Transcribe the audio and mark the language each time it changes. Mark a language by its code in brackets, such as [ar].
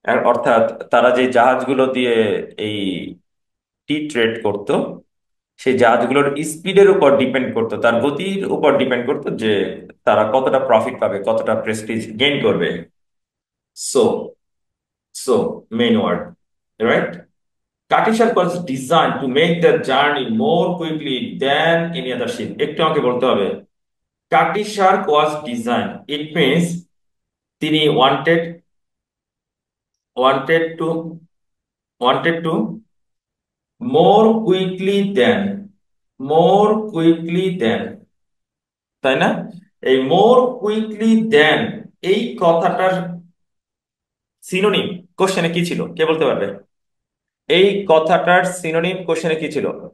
[bn] অর্থাৎ তারা যে জাহাজগুলো দিয়ে এই টি ট্রেড করতো, সেই জাহাজগুলোর স্পিডের উপর ডিপেন্ড করতো, তার গতির উপর ডিপেন্ড করতো যে তারা কতটা প্রফিট পাবে, কতটা প্রেস্টিজ গেইন করবে। So so main word, right. [en] Cutty Sark was designed to make the journey more quickly than any other ship। [bn] একটু আমাকে বলতে হবে, [en] Cutty Sark was designed, it means তিনি wanted to wanted to more quickly than, more quickly than, তাই না? [bn] এই more quickly দেন, এই কথাটার সিনোনিম কোশ্চেনে কি ছিল, কে বলতে পারবে? এই কথাটার সিনোনিম কোশ্চেনে কি ছিল?